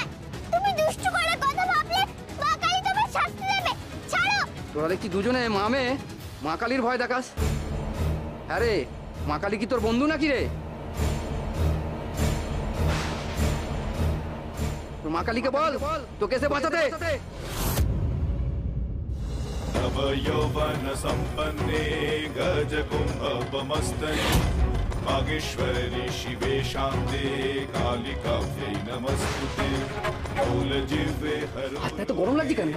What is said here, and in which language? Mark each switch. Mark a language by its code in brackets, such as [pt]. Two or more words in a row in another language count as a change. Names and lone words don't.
[bn] তুমি দুষ্টু করে কথা ভাবলে মা কালী তোমার শাস্তি দেবে। ছাড়ো। তোরা দেখছি দুজনে মা কালীর ভয় দেখাস। হ্যাঁ রে, মা কালী কি তোর বন্ধু নাকি রে? তোর মা কালীকে বল তোকে এসে বাঁচাতে। [sa] यौवन संपन्ने गज कुंभमस्तने मागेश्वरी शिवे शान्ते कालिकाभ्यै नमस्तुते मूलजिह्वे [bn] হাতটা তো গরম লাগছে কেন?